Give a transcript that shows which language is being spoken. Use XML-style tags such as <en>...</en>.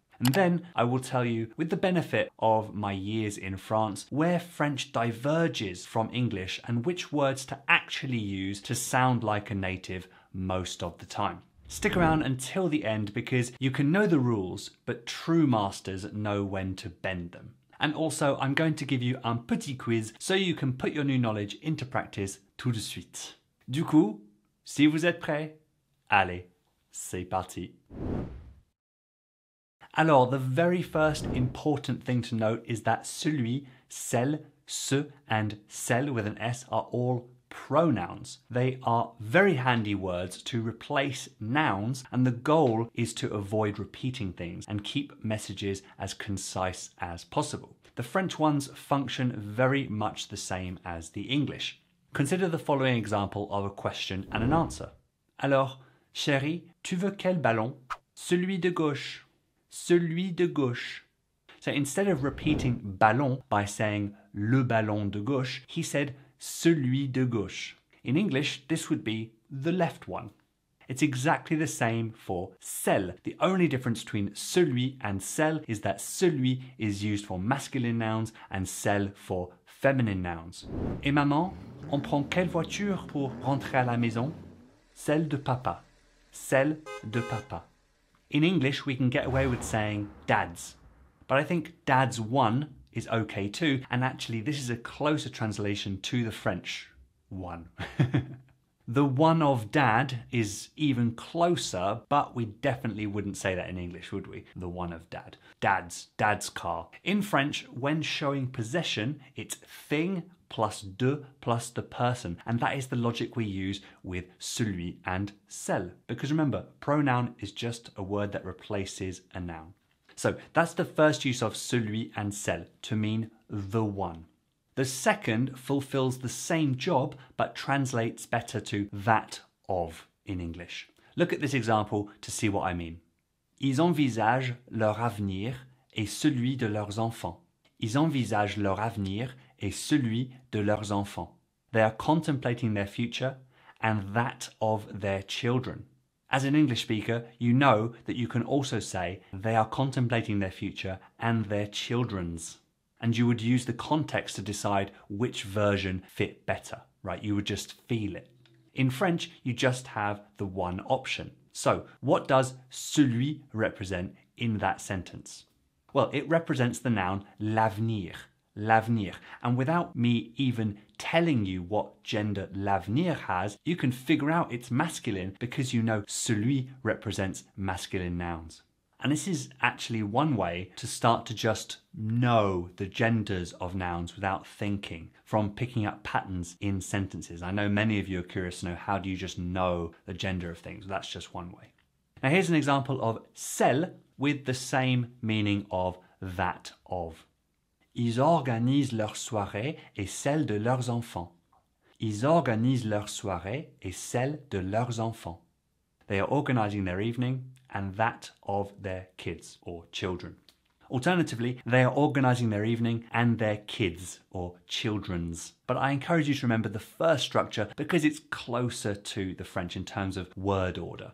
<en>And then I will tell you, with the benefit of my years in France, where French diverges from English and which words to actually use to sound like a native most of the time. Stick around until the end because you can know the rules, but true masters know when to bend them. And also, I'm going to give you</en> <fr>un petit quiz</fr> <en>so you can put your new knowledge into practice</en> <fr>tout de suite. Du coup, si vous êtes prêts, allez, c'est parti.</fr> <en>Alors, the very first important thing to note is that celui, celle, ce, and celle with an S are all pronouns. They are very handy words to replace nouns, and the goal is to avoid repeating things and keep messages as concise as possible. The French ones function very much the same as the English. Consider the following example of a question and an answer.</en> <fr>Alors, chérie, tu veux quel ballon? Celui de gauche. Celui de gauche.</fr> <en>So instead of repeating ballon by saying</en> <fr>le ballon de gauche,</fr> <en>he said</en> <fr>celui de gauche.</fr> <en>In English, this would be the left one. It's exactly the same for celle. The only difference between celui and celle is that celui is used for masculine nouns and celle for feminine nouns.</en> <fr>Et maman, on prend quelle voiture pour rentrer à la maison? Celle de papa. Celle de papa.</fr> <en>In English, we can get away with saying dad's, but I think dad's one is okay too, and actually this is a closer translation to the French one. The one of dad is even closer, but we definitely wouldn't say that in English, would we? The one of dad. Dad's car. In French, when showing possession, it's thing plus de plus the person, and that is the logic we use with celui and celle. Because remember, pronoun is just a word that replaces a noun. So that's the first use of celui and celle, to mean the one. The second fulfills the same job, but translates better to that of in English. Look at this example to see what I mean.</en> <fr>Ils envisagent leur avenir et celui de leurs enfants. Ils envisagent leur avenir et celui de leurs enfants.</fr> <en>They are contemplating their future and that of their children. As an English speaker, you know that you can also say they are contemplating their future and their children's. And you would use the context to decide which version fit better, right? You would just feel it. In French, you just have the one option. So, what does celui represent in that sentence? Well, it represents the noun l'avenir, l'avenir. And without me even telling you what gender l'avenir has, you can figure out it's masculine because you know celui represents masculine nouns. And this is actually one way to start to just know the genders of nouns without thinking, from picking up patterns in sentences. I know many of you are curious to know, how do you just know the gender of things? That's just one way. Now here's an example of celle with the same meaning of that of.</en> <fr>Ils organisent leur soirée et celle de leurs enfants. Ils organisent leur soirée et celle de leurs enfants.</fr> <en>They are organising their evening and that of their kids or children. Alternatively, they are organising their evening and their kids or children's. But I encourage you to remember the first structure because it's closer to the French in terms of word order.</en>